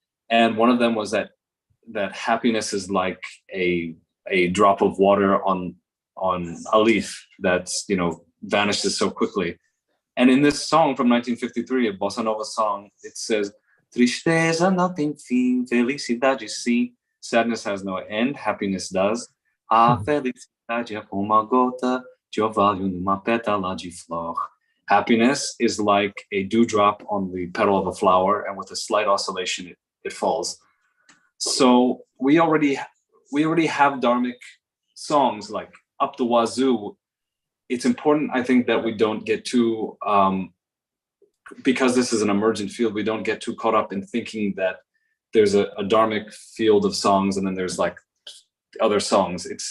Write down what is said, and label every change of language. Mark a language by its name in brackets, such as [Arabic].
[English] And one of them was that happiness is like a drop of water on a leaf that's, vanishes so quickly. And in this song from 1953, a bossa nova song, it says, [Portuguese] Tristeza não tem fim, felicidade sim. [English] Sadness has no end, happiness does. [Portuguese] A felicidade é como uma gota de orvalho numa pétala de flor. [English] Happiness is like a dewdrop on the petal of a flower, and with a slight oscillation, it falls. So we already have Dharmic songs like Up the Wazoo. It's important, I think, that we don't get too, because this is an emergent field, we don't get too caught up in thinking that there's a Dharmic field of songs and then there's like other songs.